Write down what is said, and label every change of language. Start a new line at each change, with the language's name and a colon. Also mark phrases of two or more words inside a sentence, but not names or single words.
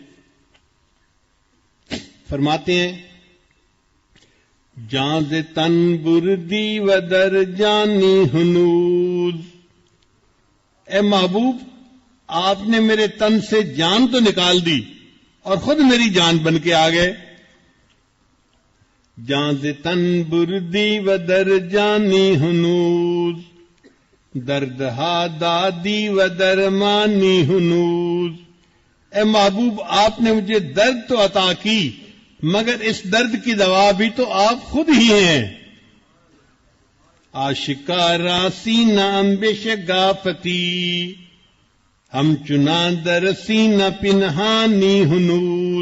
Urdu: فرماتے ہیں
Persian: جان ز تن بردی و در جانی ہنوز.
Urdu: اے محبوب آپ نے میرے تن سے جان تو نکال دی اور خود میری جان بن کے آ گئے.
Persian: جان ز تن بردی و در جانی ہنوز دردہا دادی و درمانی ہنوز.
Urdu: اے محبوب آپ نے مجھے درد تو عطا کی مگر اس درد کی دوا بھی تو آپ خود ہی ہیں.
Persian: آشکارا سینہ امبش گافتی ہم چنا در سینہ پنہانی ہنوز.